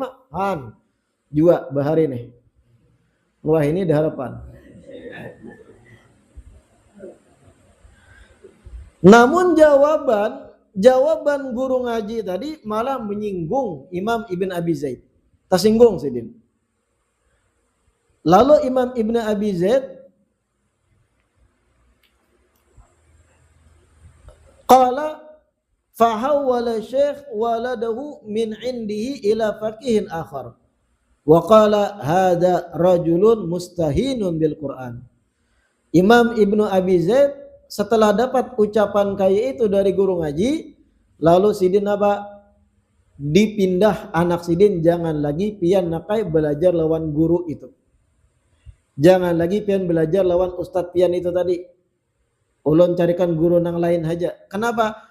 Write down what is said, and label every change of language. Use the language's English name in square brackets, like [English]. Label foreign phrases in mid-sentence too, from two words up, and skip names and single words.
[Banjar] Han jua bahari nih. Wah ini di harapan. [Indonesian] Namun jawaban guru ngaji tadi malah menyinggung Imam Ibn Abi Zaid. Tersinggung Sidin. Lalu Imam Ibn Abi Zaid [Arabic] قال فحول الشيخ ولده من عنده إلى فقيه آخر. وقال هذا رجل مستهين بالقرآن. [Indonesian] Imam Ibnu Abi Zaid setelah dapat ucapan kayak itu dari guru ngaji, lalu Sidin apa? [Banjar] Dipindah anak Sidin, jangan lagi pian nakai belajar lawan guru itu. Jangan lagi pian belajar lawan ustadz pian itu tadi. Ulun carikan guru nang lain aja. [Indonesian] Kenapa?